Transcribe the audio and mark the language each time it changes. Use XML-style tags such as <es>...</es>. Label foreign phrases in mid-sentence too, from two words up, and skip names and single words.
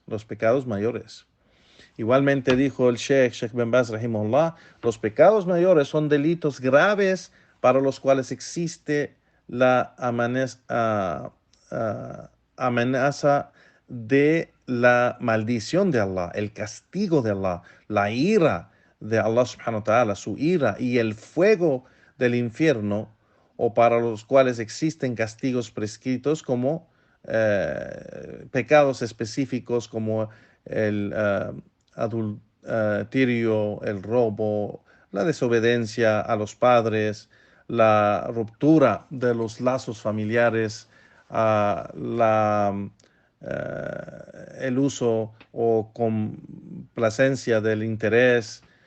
<es>Igualmente dijo el Sheikh Ben Baz rahimahullah: los pecados mayores son delitos graves para los cuales existe la amenaza de la maldición de Allah, el castigo de Allah, la ira de Allah</es> <ar>سبحانه وتعالى,</ar> <es>su ira y el fuego del infierno, o para los cuales existen castigos prescritos como pecados específicos como el adulterio, el robo, la desobediencia a los padres, la ruptura de los lazos familiares, el uso o complacencia del interés,</es>